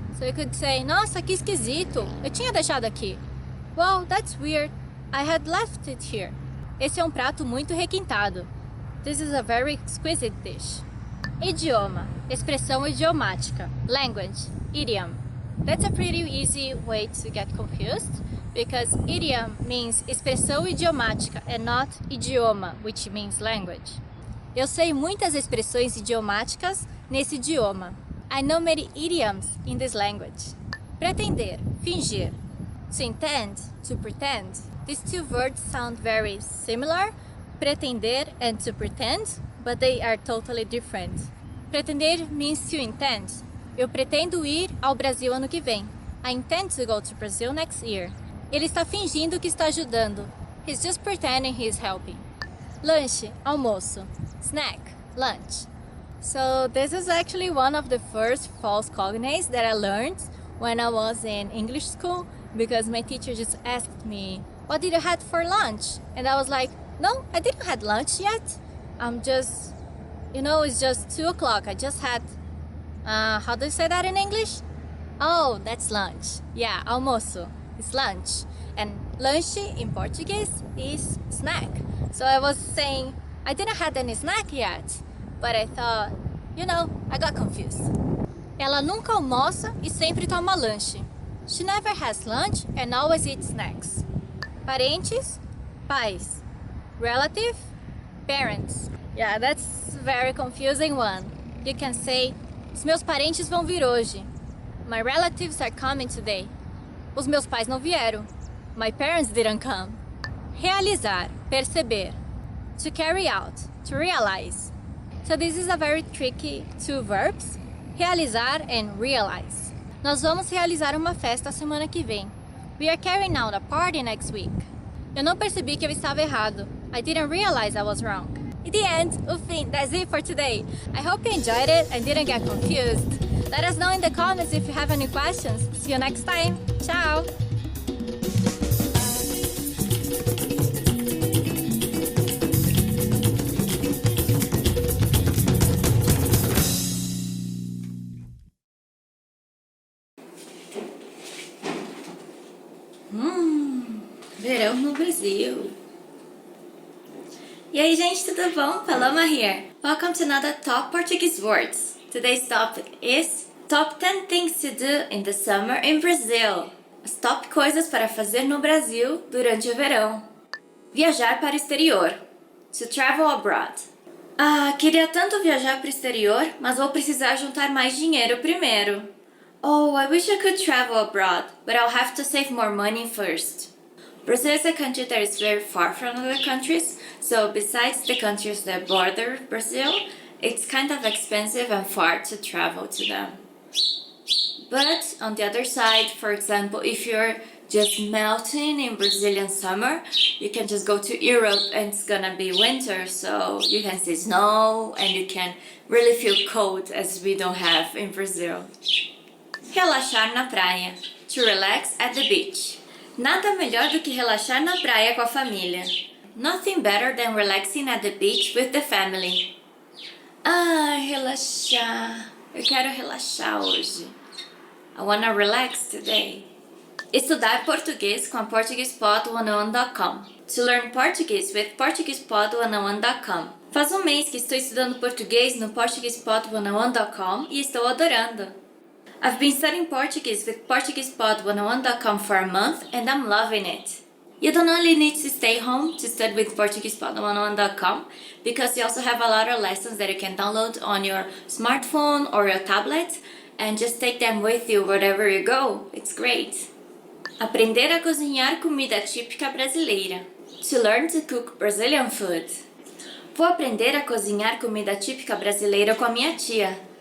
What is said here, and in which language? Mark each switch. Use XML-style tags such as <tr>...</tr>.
<en>So you could say,</en> <pt>nossa, que esquisito, eu tinha deixado aqui.</pt> <en>Well, that's weird, I had left it here.</en> <pt>Esse é um prato muito requintado.</pt> <en>This is a very exquisite dish.</en> <pt>Idioma, expressão idiomática.</pt> <en>Language, idiom. That's a pretty easy way to get confused, because idiom means expressão idiomática and not idioma, which means language.</en> <pt>Eu sei muitas expressões idiomáticas nesse idioma.</pt> <en>I know many idioms in this language. Pretender, fingir. To intend, to pretend. These two words sound very similar, pretender and to pretend, but they are totally different. Pretender means to intend.</en> <pt>Eu pretendo ir ao Brasil ano que vem.</pt> <en>I intend to go to Brazil next year.</en> <pt>Ele está fingindo que está ajudando.</pt> <en>He's just pretending he's helping. Lanche, almoço. Snack, lunch. So this is actually one of the first false cognates that I learned when I was in English school, because my teacher just asked me, what did you have for lunch? And I was like, no, I didn't have lunch yet. I'm just, it's just 2 o'clock. I just had, how do you say that in English? Oh, that's lunch. Yeah, almoço. It's lunch. And lanche in Portuguese is snack. So I was saying, I didn't have any snack yet. But I thought, I got confused.</en> <pt>Ela nunca almoça e sempre toma lanche.</pt> <en>She never has lunch and always eats snacks. Parentes, pais. Relative, parents. Yeah, that's a very confusing one. You can say,</en> <pt>os meus parentes vão vir hoje.</pt> <en>My relatives are coming today.</en> <pt>Os meus pais não vieram.</pt> <en>My parents didn't come.</en> <pt>Realizar, perceber.</pt> <en>To carry out, to realize. So this is a very tricky two verbs. Realizar and realize.</en> <pt>Nós vamos realizar uma festa a semana que vem.</pt> <en>We are carrying out a party next week.</en> <pt>Eu não percebi que eu estava errado.</pt> <en>I didn't realize I was wrong. In the end, o fim, that's it for today. I hope you enjoyed it and didn't get confused. Let us know in the comments if you have any questions. See you next time. Ciao!</en> <pt>Verão no Brasil. E aí, gente, tudo bom? Paloma here.</pt> <en>Welcome to another Top Portuguese Words. Today's topic is Top 10 Things to Do in the Summer in Brazil.</en> <pt>As top coisas para fazer no Brasil durante o verão. Viajar para o exterior.</pt> <en>To travel abroad.</en> <pt>Queria tanto viajar para o exterior, mas vou precisar juntar mais dinheiro primeiro.</pt> <en>Oh, I wish I could travel abroad, but I'll have to save more money first. Brazil is a country that is very far from other countries, so besides the countries that border Brazil, it's kind of expensive and far to travel to them. But on the other side, for example, if you're just melting in Brazilian summer, you can just go to Europe and it's gonna be winter, so you can see snow and you can really feel cold as we don't have in Brazil.</en> <pt>Relaxar na praia.</pt> <en>To relax at the beach.</en> <pt>Nada melhor do que relaxar na praia com a família.</pt> <en>Nothing better than relaxing at the beach with the family.</en> <pt>Ah, relaxar. Eu quero relaxar hoje.</pt> <en>I wanna relax today.</en> <pt>Estudar português com a PortuguesePod101.com.</pt> <en>To learn Portuguese with PortuguesePod101.com.</en> <pt>Faz um mês que estou estudando português no PortuguesePod101.com e estou adorando.</pt> <en>I've been studying Portuguese with PortuguesePod101.com for a month and I'm loving it. You don't only need to stay home to study with PortuguesePod101.com because you also have a lot of lessons that you can download on your smartphone or your tablet and just take them with you wherever you go. It's great.</en> <pt>Aprender a cozinhar comida típica brasileira.</pt> <en>To learn to cook Brazilian food.</en> <pt>Vou aprender a cozinhar comida típica brasileira com a minha tia.</pt>